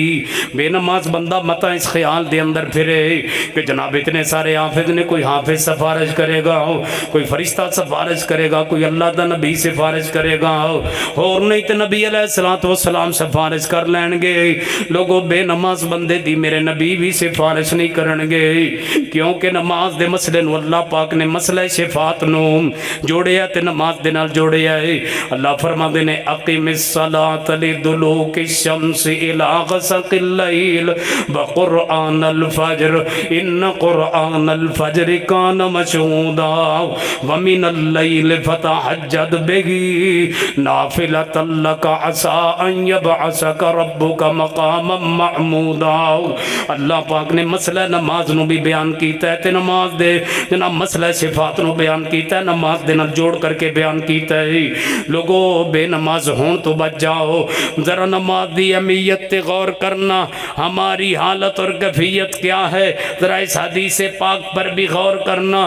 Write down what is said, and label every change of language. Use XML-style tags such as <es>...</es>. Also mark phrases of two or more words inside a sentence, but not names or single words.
<pa>بے نماز بندہ متا اس خیال دے اندر پھرے کہ جناب اتنے سارے حافظ نے، کوئی حافظ سفارش کرے گا، کوئی فرشتہ سفارش کرے گا، کوئی اللہ دا نبی سفارش کرے گا، اور نہیں تو نبی</pa> <ar>علیہ السلام</ar> <pa>سفارش کر لین گے۔ لوگوں بے نماز بندے دی میرے نبی بھی سفارش نہیں کرن گے، کیونکہ نماز دے مسئلے نو اللہ پاک نے مسئلہ شفاعت نو جوڑیا تے نماز دے نال جوڑیا ہے۔ اللہ فرما دے نے</pa> <ar>اقیم الصلاۃ لدلوک الشمس الی غسق اللیل وقرآن الفجر ان قرآن الفجر کان مشہودا ومن اللیل فتہجد بہ نافلۃ لک عسی ان یبعثک ربک مقاما محمودا۔</ar> <pa>اللہ پاک نے مسئلہ نماز نو بھی بیان کیتا ہے تے نماز دے جناب مسئلہ شفاعت نو بیان کیتا ہے، نماز دے نال جوڑ کر کے بیان کیتا ہے۔ لوگوں بے نماز ہون تو بچ جاؤ، ذرا نماز دی اہمیت تے غور کرنا،</pa> <ur>ہماری حالت اور کیفیت کیا ہے، ذرا اس حدیث پاک پر بھی غور کرنا۔</ur>